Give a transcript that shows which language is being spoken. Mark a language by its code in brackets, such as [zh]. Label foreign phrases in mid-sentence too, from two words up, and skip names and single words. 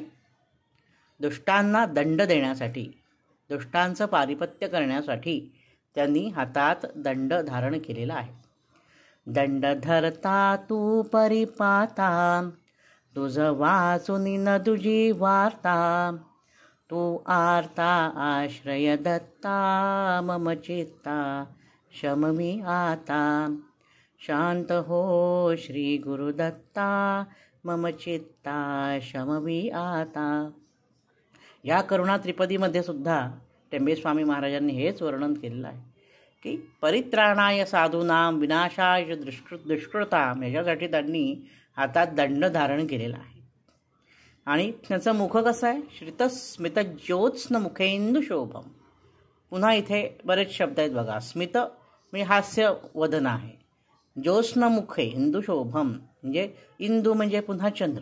[mr] दुष्टांना दंड देण्यासाठी, दुष्टांचं पारिपत्य करण्यासाठी त्यांनी हातात दंड धारण केलेला आहे. दंड धरता तू परिपाता, तुझ वाचुनी न तुझी वार्ता, तू आर्ता आश्रय दत्ता, मम चित्ता शममी आता, शांत हो श्री गुरुदत्ता, मम चित्ता शमवी आता. या करुणा त्रिपदीमध्ये सुद्धा टेंबेस्वामी महाराजांनी हेच वर्णन केलेलं आहे की [sa] परित्राणाय साधूनां विनाशाय दुष्कृतां, [mr] याच्यासाठी त्यांनी हातात दंड धारण केलेला आहे. आणि त्याचं मुख कसं आहे? [sa] श्रितस्मितज्योत्स्न मुखेंदु शोभम. [mr] पुन्हा इथे बरेच शब्द आहेत बघा. स्मित म्हणजे हास्य वदन आहे. [sa] ज्योत्स्न मुखे इंदू शोभम [mr] म्हणजे इंदू म्हणजे पुन्हा चंद्र.